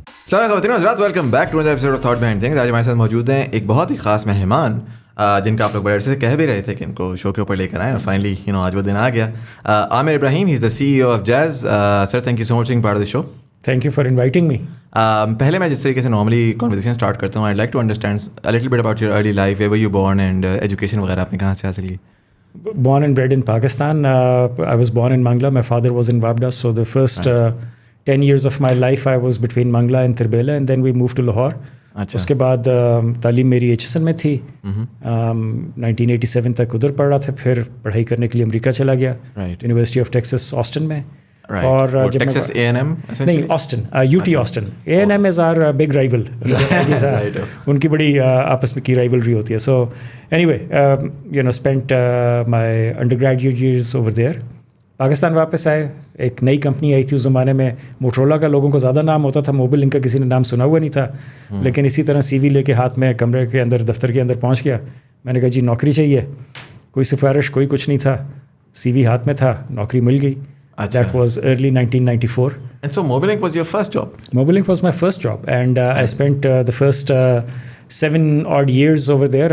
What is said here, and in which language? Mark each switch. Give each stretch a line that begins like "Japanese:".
Urdu: خواتین و حضرات,
English: Welcome back to episode of thought behind things.
Urdu: آج ہمارے ساتھ موجود ہیں ایک بہت ہی خاص مہمان جن کا آپ لوگ بڑے عرصے سے کہہ بھی رہے تھے کہ ان کو شو کے اوپر لے کر آئیں, اور فائنلی آج وہ دن آ گیا.
English: Aamir Ibrahim, he is the CEO of Jazz. Sir, thank you so much for being part of the show. Thank you for inviting me.
Urdu: پہلے میں جس طریقے سے نارملی کانورسیشن اسٹارٹ کرتا ہوں,
English: I like to understand a little bit about your early life, where you born and education
Urdu: وغیرہ آپ نے کہاں سے حاصل کی.
English: Born and bred in Pakistan. I was born in Mangla. My father was in Wabda. So the first 10 years of my life I was between Mangla and Tirbela, and then we moved to Lahore.
Urdu: اس کے بعد تعلیم میری HSN میں تھی. 1987 تک ادھر پڑھ رہا تھا, پھر پڑھائی کرنے کے لیے امریکہ چلا گیا, یونیورسٹی آف ٹیکسس آسٹن میں. اور جب ٹیکسس A&M
English: نہیں, Austin, UT Austin. A&M is our big rival.
Urdu: ان کی بڑی آپس میں کی رائیولری ہوتی ہے.
English: So anyway spent my undergraduate years over there.
Urdu: Pakistan واپس آئے, ایک نئی کمپنی آئی تھی اس زمانے میں, موٹرولا کا لوگوں کو زیادہ نام ہوتا تھا, موبل لنک کا کسی نے نام سنا ہوا نہیں تھا. لیکن اسی طرح CV لے کے ہاتھ میں کمرے کے اندر, دفتر کے اندر پہنچ گیا. میں نے کہا جی نوکری چاہیے. کوئی سفارش, کوئی کچھ نہیں تھا, CV ہاتھ میں تھا, نوکری مل گئی.
English: That was early 1994. And so Mobilink was your first job? Mobilink was my first job, and I spent the first 7 odd years over there.